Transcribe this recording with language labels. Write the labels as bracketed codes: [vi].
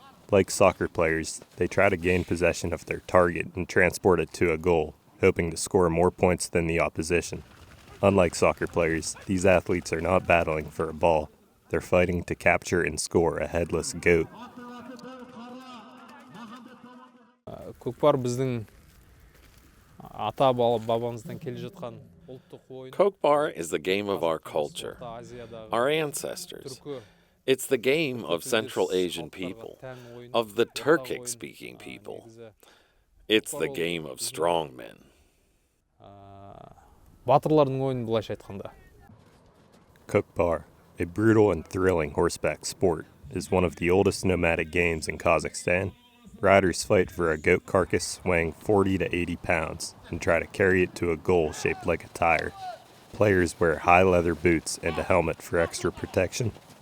[en] Like soccer players, they try to gain possession of their target and transport it to a goal, hoping to score more points than the opposition. Unlike soccer players, these athletes are not battling for a ball. They're fighting to capture and score a headless goat. [kk] Көкпар біздің ата бабамыздан келе жатқан ұлттық ойын. [en] Kokbar is the game of our culture, our ancestors. It's the game of Central Asian people, of the Turkic-speaking people. It's the game of strong men. [kk] Батырлардың ойыны былайша айтқанда. [en] Kokbar, a brutal and thrilling horseback sport, is one of the oldest nomadic games in Kazakhstan. Riders fight for a goat carcass weighing 40 to 80 pounds and try to carry it to a goal shaped like a tire. Players wear high leather boots and a helmet for extra protection.